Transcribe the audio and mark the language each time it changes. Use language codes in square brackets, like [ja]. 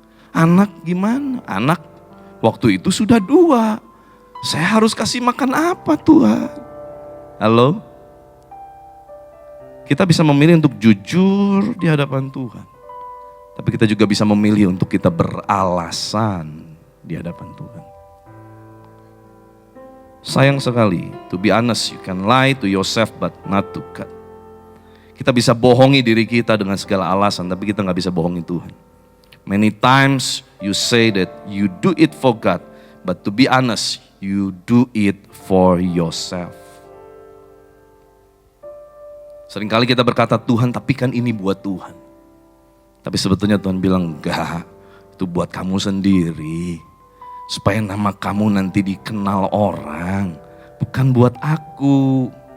[id] Anak gimana? Anak waktu itu sudah 2. Saya harus kasih makan apa Tuhan? Halo? Kita bisa memilih untuk jujur di hadapan Tuhan. Tapi kita juga bisa memilih untuk kita beralasan di hadapan Tuhan. Sayang sekali, [en] to be honest, you can lie to yourself but not to God. [id] Kita bisa bohongi diri kita dengan segala alasan, tapi kita gak bisa bohongi Tuhan. [en] Many times you say that you do it for God, but to be honest, you do it for yourself. [id] Seringkali kita berkata, Tuhan, tapi kan ini buat Tuhan. Tapi sebetulnya Tuhan bilang, enggak, itu buat kamu sendiri. Supaya nama kamu nanti dikenal orang, bukan buat aku.